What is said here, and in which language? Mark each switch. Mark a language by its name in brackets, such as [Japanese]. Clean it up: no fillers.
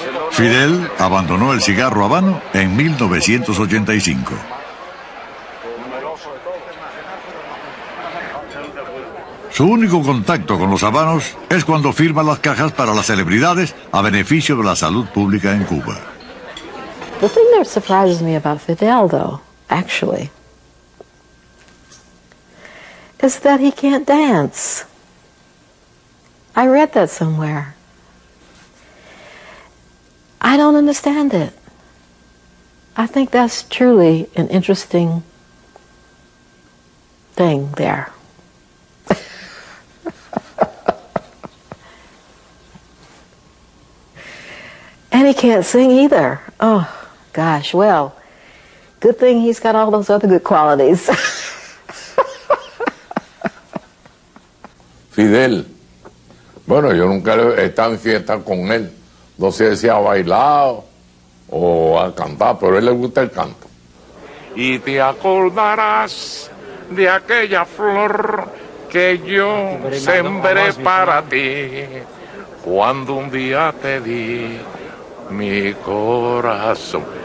[Spanish] Fidel abandonó el cigarro habano en 1985. Su único contacto con los habanos es cuando firma las cajas para las celebridades a beneficio de la salud pública en Cuba. [English] The thing that surprises me about Fidel, though, actually, is that he can't dance. I read that somewhere. I don't understand it. I think that's truly an interesting thing there. And he can't sing either. Oh, gosh, well, good thing he's got all those other good qualities. [Spanish] Fidel, bueno, yo nunca he estado en fiesta con él. No sé si ha bailado o ha cantado, pero a él le gusta el canto. Y te acordarás de aquella flor que yo sembré para ti, cuando un día te di mi corazón.